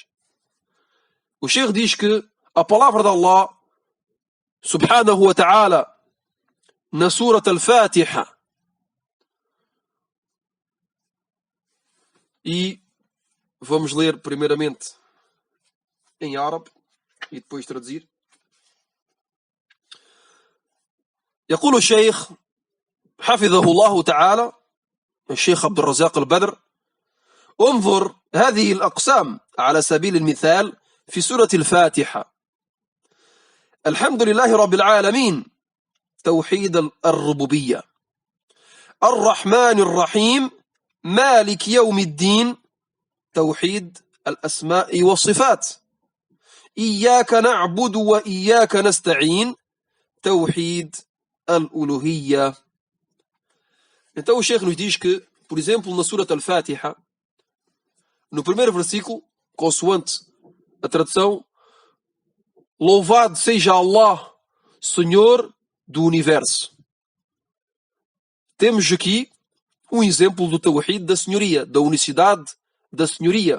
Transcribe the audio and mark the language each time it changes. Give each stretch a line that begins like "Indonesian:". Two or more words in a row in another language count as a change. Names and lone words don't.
Portuguese: O Sheikh diz que a palavra de Allah
Arabic: سبحانه وتعالى
Portuguese: na Surat Al-Fatiha, e vamos ler primeiramente em árabe e depois traduzir.
Arabic: يقول الشيخ حفظه الله تعالى الشيخ عبد الرزاق البدر: انظر هذه الأقسام على سبيل المثال في سورة الفاتحة. الحمد لله رب العالمين توحيد الربوبية، الرحمن الرحيم مالك يوم الدين توحيد الأسماء والصفات، إياك نعبد وإياك نستعين توحيد الألوهية.
Portuguese: Então o Sheikh nos diz que, por exemplo, na Surat Al-Fatiha, no primeiro versículo, consoante a tradução, louvado seja Allah, Senhor do Universo. Temos aqui um exemplo do Tawhid da senhoria, da unicidade da senhoria.